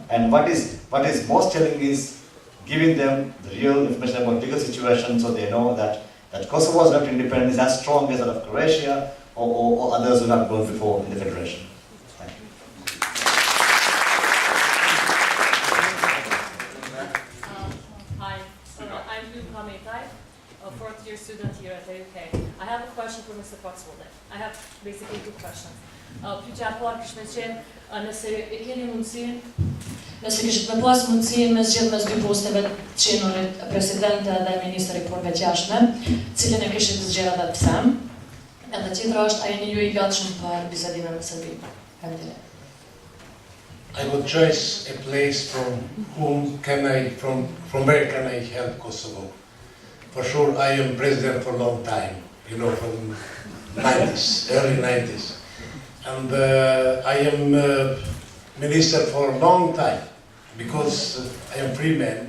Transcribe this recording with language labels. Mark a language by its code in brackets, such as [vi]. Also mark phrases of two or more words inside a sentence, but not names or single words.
[en] And what is most telling is giving them the real information about legal situation, so they know that Kosovo's left independent is as strong as that of Croatia or others who have gone before in the federation. Thank you. Hi, I'm Ahmed, a fourth-year student here at the UK. I have a question for Mr. Foxwell. I have basically two questions. [sq] Pyetja e parë kishte qenë nëse e keni mundësinë, Nëse kishit me pas mundësi me zgjedh mes dy posteve të qenurit presidente dhe ministri i punëve të jashtme, cilën e kishit zgjedhur edhe pse? Edhe tjetra është, a jeni ju I gatshëm për bisedime me Serbinë? Faleminderit. [en] I would choose a place from where can I help Kosovo. For sure, I am president for a long time, from 90s, early 90s. And I am minister for a long time, because I am free man.